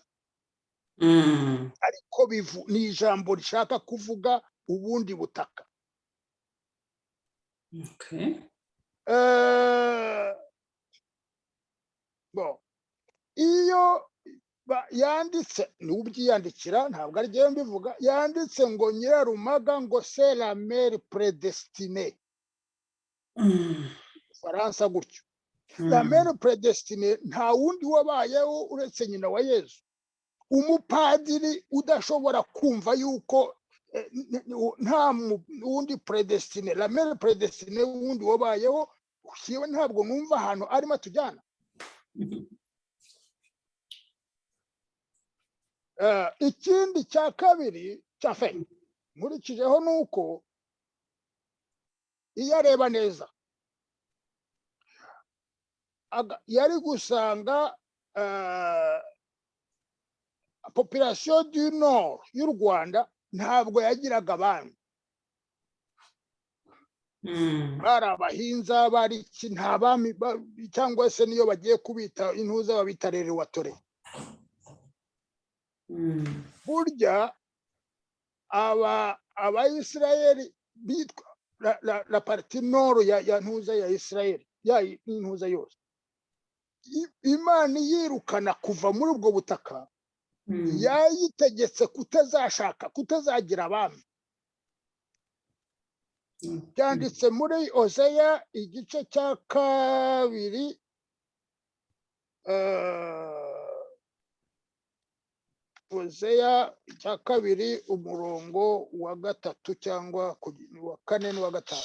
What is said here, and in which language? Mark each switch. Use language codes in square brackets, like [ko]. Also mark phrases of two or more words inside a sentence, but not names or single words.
[rw] Ariko ni ijambo rishaka kuvuga ubundi butaka. Iyo yanditse n'ubyiyandikira, ntabwo ari byo mbivuga, yanditse ngo Nyirarumaga ngo [fr] c'est la mère prédestinée. [rw] Faransa gutyo. [fr] La mère prédestinée [rw] nta wundi wabayeho uretse nyina wa Yezu. Umupadiri udashobora kumva yuko nta wundi prédestiné, [fr] la mère prédestinée [rw] wundi wabayeho, yewe ntabwo numva ahantu arimo atujyana. Ikindi cya kabiri cyafe nkurikijeho nuko iyo areba neza yari gusanga [fr] population du nord [rw] y'u Rwanda ntabwo yagiraga abami. Bari abahinza, bari nta bami, cyangwa se niyo bagiye kubita intuza babita rero watore. Burya abayisirayeli bitwa [fr] la partie nord [rw] ya ntuza ya Israeli, ya intuza yose. Imana yirukana kuva muri ubwo butaka, yayitegetse kutazagira abami. Byanditse muri Oseya igice cya kabiri, Oseya cya kabiri umurongo wa gatatu cyangwa wa kane n'uwa gatanu.